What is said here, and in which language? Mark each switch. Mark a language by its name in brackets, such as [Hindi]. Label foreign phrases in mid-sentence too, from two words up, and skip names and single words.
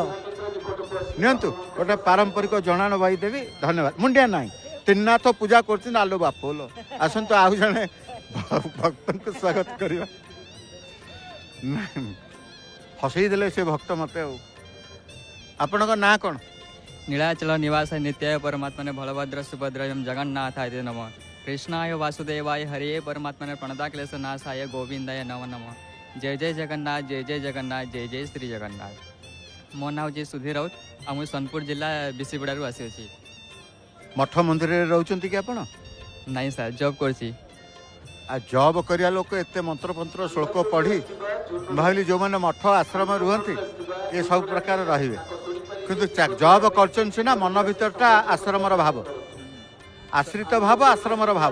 [Odia] ନିଅନ୍ତୁ ଗୋଟେ ପାରମ୍ପରିକ ଜଣାଣ ବାଇ ଦେବି। ଧନ୍ୟବାଦ। ମୁଣ୍ଡିଆ ନାହିଁ ତ୍ରିନାଥ ପୂଜା କରୁଛନ୍ତି ଆଲୋ ବାପୋଲ। ଆସନ୍ତୁ ଆଉ ଜଣେ ଭକ୍ତଙ୍କୁ ସ୍ୱାଗତ କରିବା। ହସେଇ ଦେଲେ ସେ ଭକ୍ତ ମତେ। ଆଉ ଆପଣଙ୍କ ନାଁ କ'ଣ? [Sanskrit] नीलाचल निवास नित्याय परमात्मने बलभद्र सुभद्र एवं जगन्नाथाय नमः। कृष्णाय वासुदेवाय हरे परमात्मने प्रणताक्लेश नाशाय गोविंदाय नमः नमः। जय जय जगन्नाथ जय जय जगन्नाथ जय जय श्री जगन्नाथ। [Odia] ମୋ ନାମ ଜୀ ସୁଧୀର ରାଉତ ଆ ମୁ ସୋନପୁର ଜିଲା ବିସୀଗୁଡ଼ାରୁ ଆସି ଅଛି। ମଠ ମନ୍ଦିରରେ ରହୁଛନ୍ତି କି ଆପଣ? ନାଇଁ ସାର୍ ଜବ୍ କରୁଛି। ଆଉ ଜବ୍ କରିବା ଲୋକ ଏତେ ମନ୍ତ୍ରପନ୍ତ୍ର ଶ୍ଳୋକ ପଢ଼ି ଭାବିଲି ଯେଉଁମାନେ ମଠ ଆଶ୍ରମ ରୁହନ୍ତି ଏ ସବୁ ପ୍ରକାର ରହିବେ, କିନ୍ତୁ ଜବ୍ କରୁଛନ୍ତି ସିନା ମନ ଭିତରଟା ଆଶ୍ରମର ଭାବ, ଆଶ୍ରିତ ଭାବ ଆଶ୍ରମର ଭାବ।